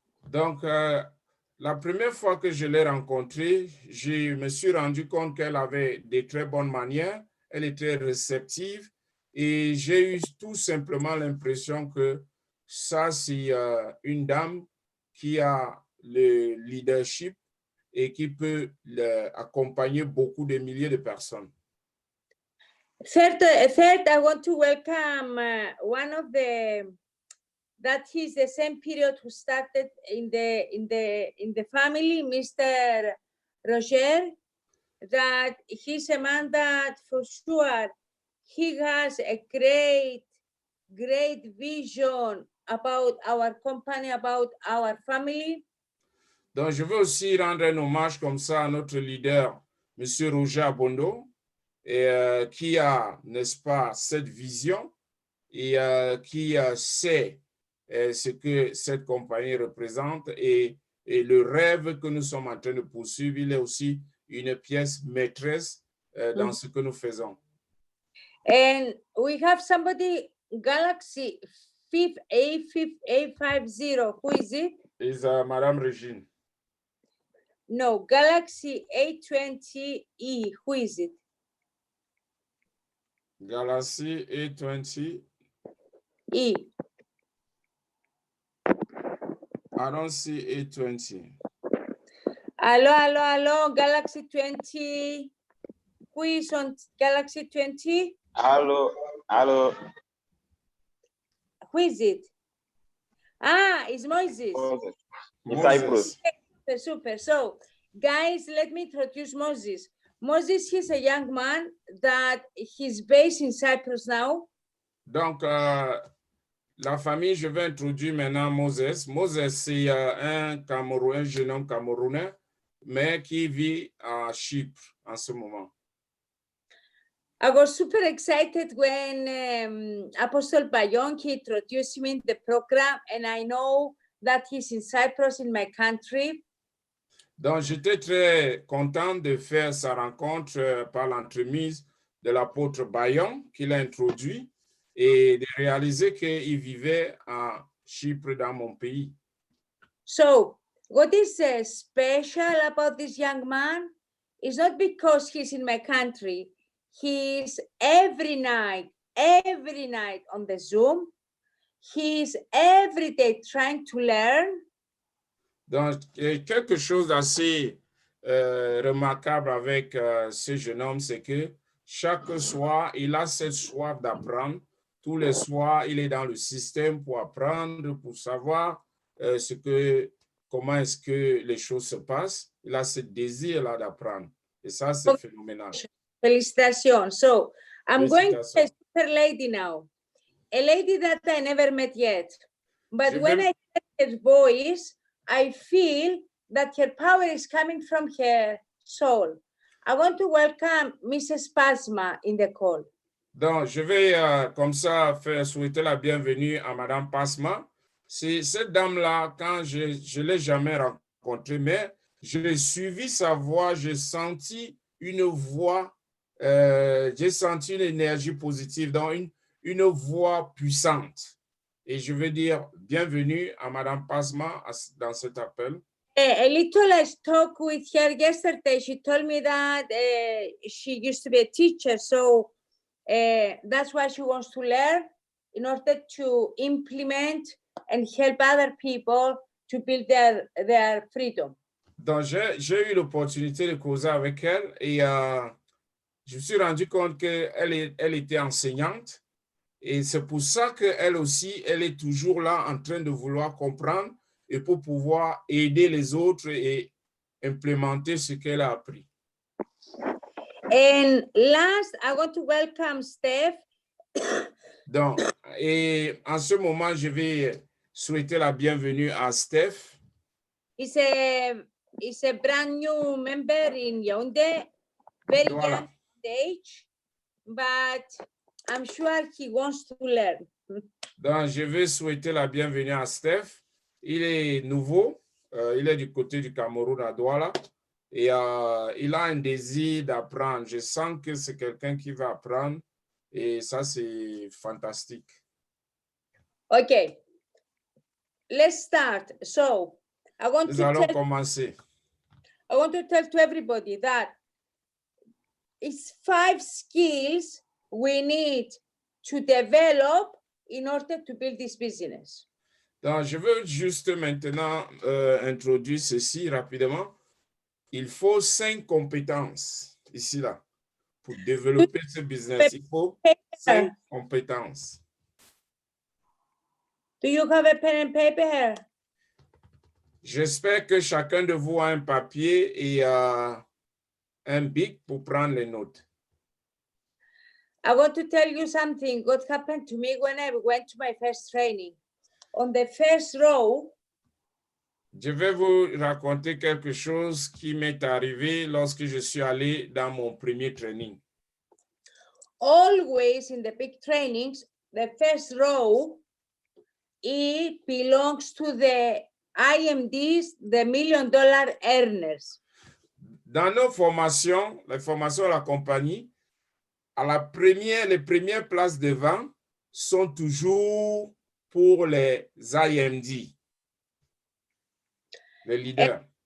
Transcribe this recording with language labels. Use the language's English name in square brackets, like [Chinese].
[French] Donc, la première fois que je l'ai rencontrée, je me suis rendu compte qu'elle avait de très bonnes manières, elle était réceptive Et j'ai eu tout simplement l'impression que ça, c'est une dame qui a le leadership et qui peut accompagner beaucoup de milliers de personnes. [English] Third, I want to welcome one of that he's the same period who started in the family, Mr. Roger. That he's a man that for sure he has a great vision about our company, about our family. [French] Donc, je veux aussi rendre un hommage comme ça à notre leader, M. Roger Abondo, et, qui a, n'est-ce pas, cette vision et qui sait ce que cette compagnie représente et le rêve que nous sommes en train de poursuivre. Il est aussi une pièce maîtresse dans ce que nous faisons. [English] And we have somebody, Galaxy A50. Who is it? It's Madame Régine. No, Galaxy A20E. Who is it? Galaxy A20. E. I don't see A20. Hello, Galaxy 20. Who is on Galaxy 20? Hello. Who is it? Ah, it's Moses. In Cyprus. Super. So, guys, let me introduce Moses. Moses, he's a young man that he's based in Cyprus now. [French] Donc, la famille, je vais introduire maintenant Moses. Moses, c'est un jeune homme camerounais, mais qui vit à Chypre en ce moment. [English] I was super excited when Apostle Bayonki introduced me in the program, and I know that he's in Cyprus, in my country. [French] Donc, j'étais très content de faire sa rencontre par l'entremise de l'apôtre Bayon, qu'il a introduit, et de réaliser qu'il vivait à Chypre, dans mon pays. [English] So, what is special about this young man? It's not because he's in my country. He's every night on the Zoom. He's every day trying to learn. [French] Donc, quelque chose d'assez remarquable avec ce jeune homme, c'est que chaque soir, il a cette soif d'apprendre. Tous les soirs, il est dans le système pour apprendre, pour savoir comment est-ce que les choses se passent. Il a ce désir-là d'apprendre. Et ça, c'est phénoménal. Félicitations. [English] So, I'm going to a super lady now. A lady that I never met yet. But when I hear her voice, I feel that her power is coming from her soul. I want to welcome Mrs. Pasma in the call. [French] Donc, je vais comme ça souhaiter la bienvenue à Madame Pasma. C'est cette dame-là, quand je ne l'ai jamais rencontrée, mais j'ai suivi sa voix, j'ai senti une voix, j'ai senti une énergie positive, donc une voix puissante. Et je veux dire bienvenue à Madame Pasma dans cet appel. [English] A little I talked with her yesterday. She told me that she used to be a teacher, so that's why she wants to learn in order to implement and help other people to build their freedom. [French] Donc, j'ai eu l'opportunité de causer avec elle et je me suis rendu compte qu'elle était enseignante. Et c'est pour ça qu'elle aussi, elle est toujours là en train de vouloir comprendre et pour pouvoir aider les autres et implémenter ce qu'elle a appris. [English] And last, I want to welcome Steph. [French] Donc, et en ce moment, je vais souhaiter la bienvenue à Steph. [English] He's a brand new member in Yaoundé, very young age, but I'm sure he wants to learn. [French] Donc, je vais souhaiter la bienvenue à Steph. Il est nouveau, il est du côté du Cameroun à Douala et il a un désir d'apprendre. Je sens que c'est quelqu'un qui va apprendre et ça, c'est fantastique. [English] Okay, let's start. So, [French] Nous allons commencer. [English] I want to tell to everybody that it's 5 skills we need to develop in order to build this business? [French] Donc, je veux juste maintenant introduire ceci rapidement. Il faut 5 compétences ici, là, pour développer ce business. Il faut 5 compétences. [English] Do you have a pen and paper here? [French] J'espère que chacun de vous a un papier et un bic pour prendre les notes. [English] I want to tell you something. What happened to me when I went to my first training? On the first row, [French] Je vais vous raconter quelque chose qui m'est arrivé lorsque je suis allé dans mon premier training. [English] always in the big trainings, the first row, it belongs to the IMDs, the $1 million earners. [French] Dans nos formations, les formations à la compagnie, les premières places devant sont toujours pour les IMD, les leaders.